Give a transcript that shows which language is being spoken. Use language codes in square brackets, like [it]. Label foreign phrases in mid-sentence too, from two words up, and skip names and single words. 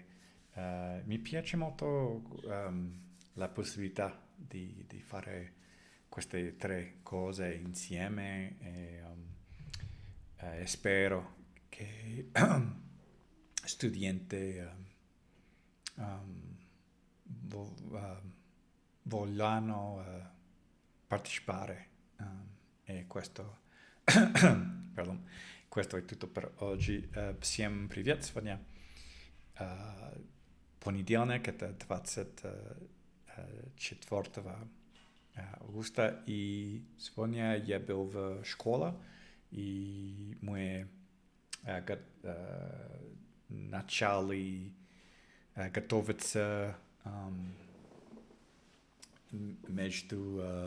[it] Mi piace molto la possibilità di fare queste 3 cose insieme e spero che studenti vogliono partecipare e questo, pardon, questo è tutto per oggi. [ru] Всем привет, сегодня понедельник, это 24 августа, и сегодня я был в школе, и мы начали готовиться между